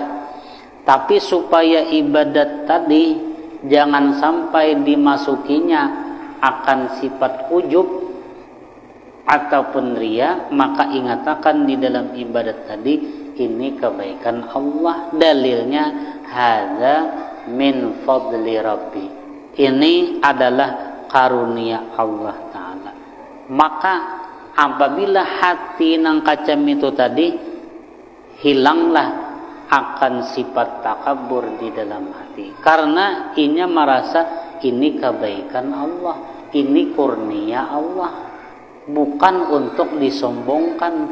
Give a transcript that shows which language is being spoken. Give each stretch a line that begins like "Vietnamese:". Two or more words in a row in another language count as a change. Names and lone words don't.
Banjar: Tapi supaya ibadat tadi jangan sampai dimasukinya akan sifat ujub ataupun ria, maka ingatakan di dalam ibadat tadi ini kebaikan Allah. Dalilnya
Arabic: هذا من فضل ربي.
Indonesian: Ini adalah karunia Allah Ta'ala.
Banjar: Maka apabila hati nang kacam itu tadi, hilanglah akan sifat takabur di dalam hati, karena inya merasa ini kebaikan Allah, ini kurnia Allah, bukan untuk disombongkan.